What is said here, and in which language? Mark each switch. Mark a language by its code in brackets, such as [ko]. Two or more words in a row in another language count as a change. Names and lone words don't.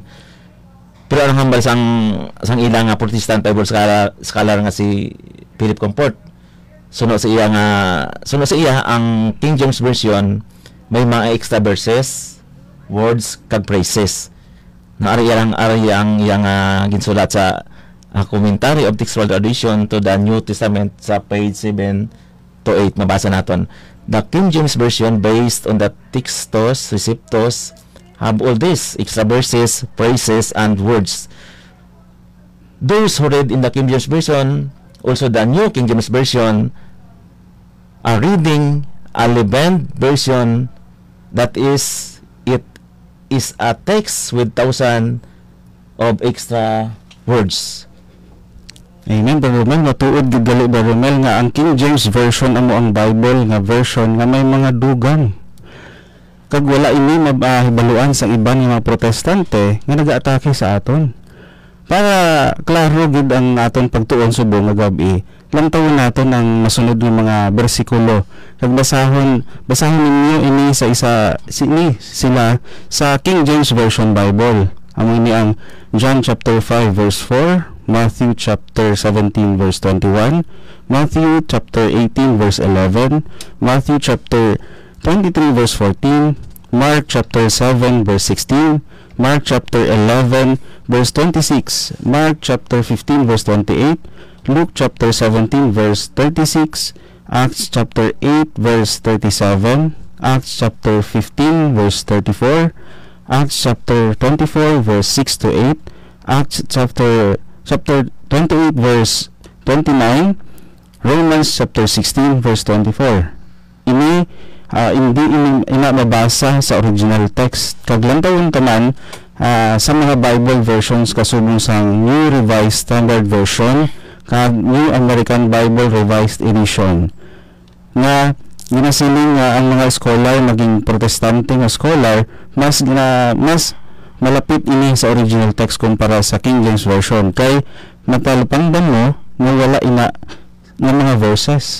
[hil] Pero ang hambal sang ilang nga [en] Protestant Bible scholar [hil] nga si Philip Comfort. Suno sa iya ang King James version may mga [en] extra verses, words [hil] kag phrases. Na ari ang iyang ginsulat sa Commentary of Textual Tradition to the New Testament sa [en] page 7 to 8 [hil] mabasa naton. [en] The King James version based on the Textus Receptus have all these extra verses, phrases, and words. Those who read in the King James version, also the New King James version, are reading a leavened version that is a text with thousands of extra words. Amen, Brother Romel. [hil] Matuod gid gali, Brother Romel, nga ang King James Version amo ang Bible nga version nga may mga dugang. Kag wala ini mabahibaluan sa iban nga mga protestante nga nagaatake sa aton. Para klaro gid ang aton pagtuon subong nga gabi, lantawon naton ang masunod nga mga bersikulo. Kag basahon ninyo ini sila sa King James Version Bible. Amo ini ang [en] John chapter 5 verse 4, Matthew chapter 17 verse 21, Matthew chapter 18 verse 11, Matthew chapter 23 verse 14, Mark chapter 7 verse 16, Mark chapter 11 verse 26, Mark chapter 15 verse 28, Luke chapter 17 verse 36, Acts chapter 8 verse 37, Acts chapter 15 verse 34, Acts chapter 24 verse 6 to 8, Acts chapter 28 verse 29, Romans chapter 16 verse 24. [hil] Hindi mabasa sa original text. Kaglantawon taman sa mga [en] Bible versions [hil] kasubong sa New Revised Standard Version kag New American Bible Revised Edition. Nga ginasiling nga ang mga scholar maging protestante nga scholar mas malapit ini sa original text kumpara sa King James Version kay matalapangdan mo nga wala ina ng mga verses.